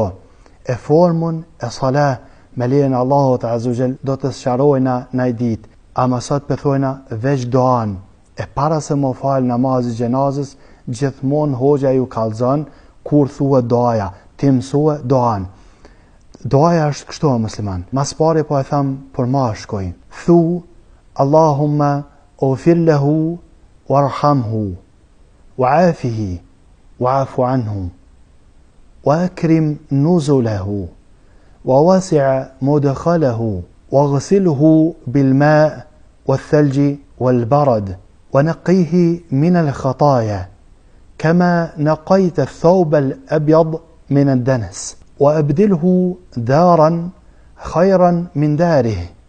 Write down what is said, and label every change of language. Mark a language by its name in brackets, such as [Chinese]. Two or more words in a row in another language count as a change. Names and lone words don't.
[Albanian] E formën e salah me lejen e Allahut [Arabic] عز وجل [Albanian] do të sqarojna në ditë. Ama sot pëthojna veç duan. E para se më fal namazin gjenazës, gjithmonë hoxha ju kallzon kur thuhet duaja, ti mësua duan. Duaja është kështu musliman. Mas pari po e them për mashkuj. [Arabic] Thu اللهم اغفر له وارحمه وعافه واعف عنه وأكرم نزله ووسع مدخله واغسله بالماء والثلج والبرد ونقيه من الخطايا كما نقيت الثوب الأبيض من الدنس وأبدله دارا خيرا من داره